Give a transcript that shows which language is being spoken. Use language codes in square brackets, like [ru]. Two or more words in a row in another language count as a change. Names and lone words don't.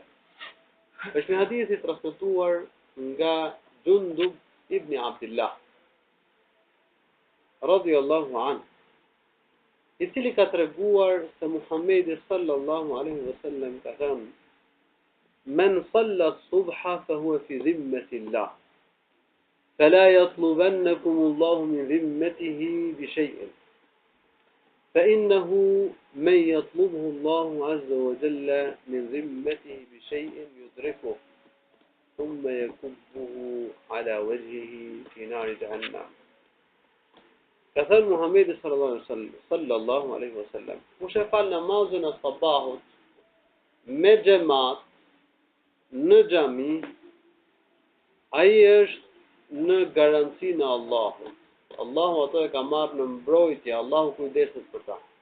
[sq] Është një hadith i transmetuar nga Jundub ibn Abdullah [ar] رضي الله عنه, [sq] i cili ka treguar se [ar] Muhammedi صلى الله عليه وسلم [sq] ka thënë: [ar] "من صلى الصبح فهو في ذمة الله، فلا يطلبنكم الله من ذمته بشيء، فإنه من يطلبه الله من ذمته بشيء يدركه، ثم يكبه على وجهه في نار جهنم." [sq] Ka thënë Muhammedi [ar] صلى الله عليه وسلم, [sq] kush e fal namazin e sabahut me xhamat në xhami, ai është në garancinë e Allahut. Allahu ato e ka marrë në mbrojtje, Allahu kujdeset për ta.